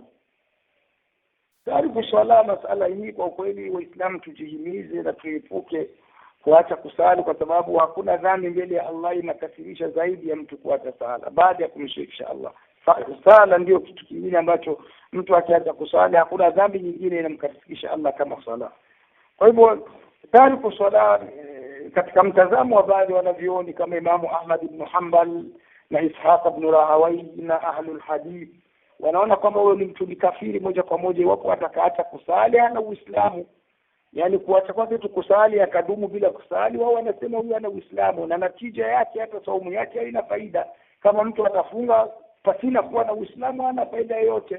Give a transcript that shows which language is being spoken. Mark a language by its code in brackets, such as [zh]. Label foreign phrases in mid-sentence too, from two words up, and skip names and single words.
[sw] Tayari kuswala, masala hii kwa kweli Waislamu tujihimize na tuepuke kuacha kusali, kwa sababu hakuna dhambi mbele ya Allah inakasirisha zaidi ya mtu kuacha sala baada ya kumshirikisha Allah. Sala ndio kitu kingine ambacho mtu akiacha kusali hakuna dhambi nyingine inamkasirisha Allah kama sala. Kwa hivyo tayari kuswala katika mtazamo wa baadhi wanavioni kama Imamu Ahmad ibn Hanbal na Ishaq ibn Rahawai na [ar] أهل الحديث [sw] wanaona kwamba huyo ni mtu kafiri moja kwa moja iwapo atakaacha kusali ana Uislamu. Yani kuacha kwake tu kusali akadumu bila kusali, wao wanasema huyu ana Uislamu, na natija yake hata saumu yake haina faida. Kama mtu atafunga pasina kuwa na Uislamu hana faida yoyote.